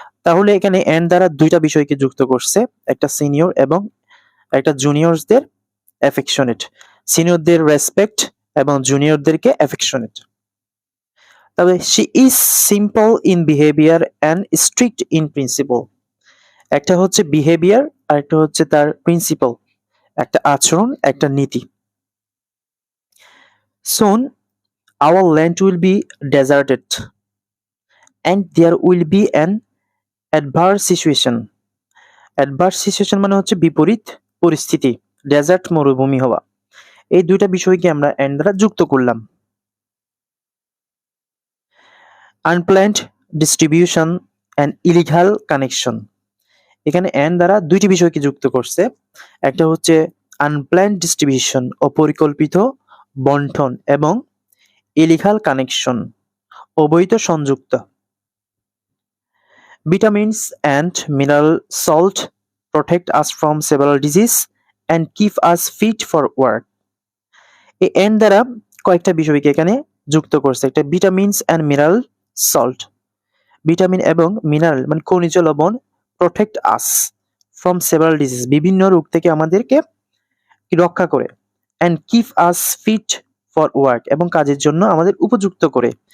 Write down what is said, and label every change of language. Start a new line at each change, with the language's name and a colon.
Bangla: তাহলে এখানে এন্ড দ্বারা দুইটা বিষয়কে যুক্ত করছে, একটা সিনিয়র এবং একটা জুনিয়রদের অ্যাফেকশনেট, সিনিয়রদের রেসপেক্ট এবং জুনিয়রদেরকে অ্যাফেকশনেট।
English: তবে she is simple in behaviour and strict in principle.
Bangla: একটা হচ্ছে বিহেভিয়ার আর একটা হচ্ছে তার প্রিন্সিপল, একটা আচরণ, একটা নীতি।
English: Soon our land will be deserted and there will be an adverse situation. Adverse situation
Bangla: মানে হচ্ছে বিপরীত পরিস্থিতি, ডেজার্ট মরুভূমি হওয়া। এই দুইটা বিষয়কে আমরা এন্ড দ্বারা যুক্ত করলাম।
English: Unplanned distribution and illegal connection.
Bangla: এখানে এন্ড দ্বারা দুইটি বিষয়কে যুক্ত করছে, একটা হচ্ছে আনপ্ল্যান্ড ডিস্ট্রিবিউশন, অপরিকল্পিত বন্টন, এবং ইলিগাল কানেকশন, অবৈধ সংযুক্ত।
English: Vitamins and mineral salt protect us from several diseases and keep us fit for work.
Bangla: এই এন্ড দ্বারা কয়েকটা বিষয়কে এখানে যুক্ত করছে, একটা
English: Vitamins and mineral salt.
Bangla: Vitamin এবং মিনারেল মানে খনিজ লবণ,
English: protect us from several disease,
Bangla: বিভিন্ন রোগ থেকে আমাদেরকে রক্ষা করে,
English: and keep us fit for work,
Bangla: এবং কাজের জন্য আমাদের উপযুক্ত করে।